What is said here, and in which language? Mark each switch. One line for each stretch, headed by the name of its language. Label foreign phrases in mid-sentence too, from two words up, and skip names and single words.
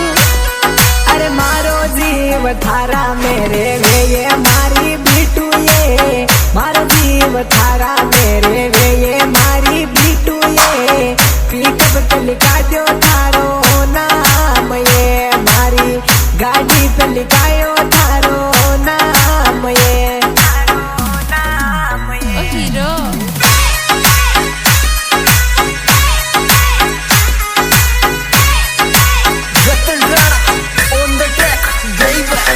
Rajasthani: अरे मारो जीव थारा मेरे वे ये मारी बिटू ये, सब थारा मेरे वे ये मारी बीटू ये पिकअप पे लिखा दो थारो नाम ये मारी गाड़ी पे लिखायो थारो नाम ये ओ हीरो
English: Ratan Rana on the track, baby.